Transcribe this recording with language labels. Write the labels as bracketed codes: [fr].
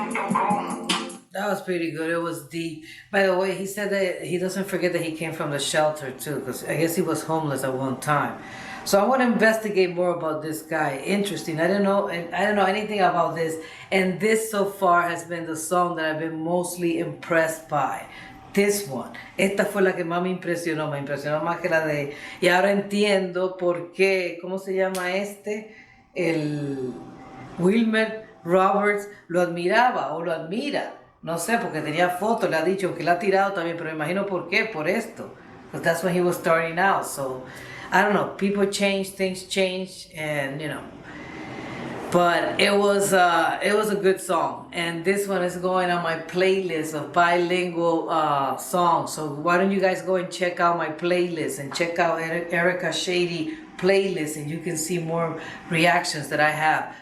[en] That was pretty good. It was deep. By the way, he said that he doesn't forget that he came from the shelter too, because I guess he was homeless at one time. So I want to investigate more about this guy. Interesting. I don't know anything about this. And this so far has been the song that I've been mostly impressed by. This one. [es] Esta fue la que más me impresionó más que la de... Y ahora entiendo por qué, ¿cómo se llama este? El Wilmer Roberts lo admiraba o lo admira. No sé, porque tenía fotos, le ha dicho que la ha tirado también, pero me imagino por qué, por esto. [en] Because that's when he was starting out. So, I don't know, people change, things change, and you know. But it was a good song, and this one is going on my playlist of bilingual songs. So why don't you guys go and check out my playlist and check out Erica Shady playlist, and you can see more reactions that I have.